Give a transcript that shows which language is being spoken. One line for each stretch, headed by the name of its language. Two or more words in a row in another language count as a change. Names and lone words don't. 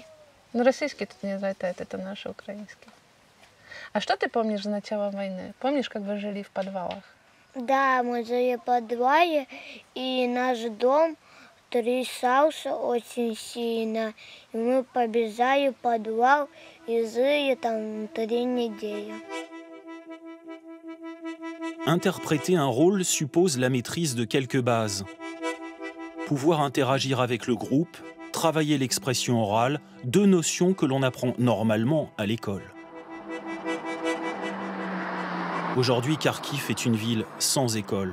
Russian: Ну, российский тут не залетает, это наши украинские. А что ты помнишь с начала войны? Помнишь, как вы жили в подвалах? Да, мы жили в подвале, и наш дом трясался очень сильно. И мы побежали в подвал и жили там 3 недели.
French: Interpréter un rôle suppose la maîtrise de quelques bases. Pouvoir interagir avec le groupe, travailler l'expression orale, deux notions que l'on apprend normalement à l'école. Aujourd'hui, Kharkiv est une ville sans école.